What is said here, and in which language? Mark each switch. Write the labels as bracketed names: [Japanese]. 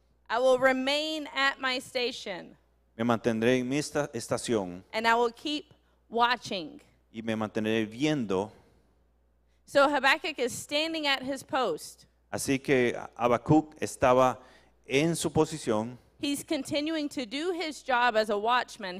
[English] I will remain at my station, [Spanish] Me mantendré en mi estación [English] and I will keep watching. [Spanish] y me mantendré viendo. [English] So Habakkuk is standing at his post. [Spanish] Así que Habacuc estaba en su posición. [English] He's continuing to do his job as a watchman.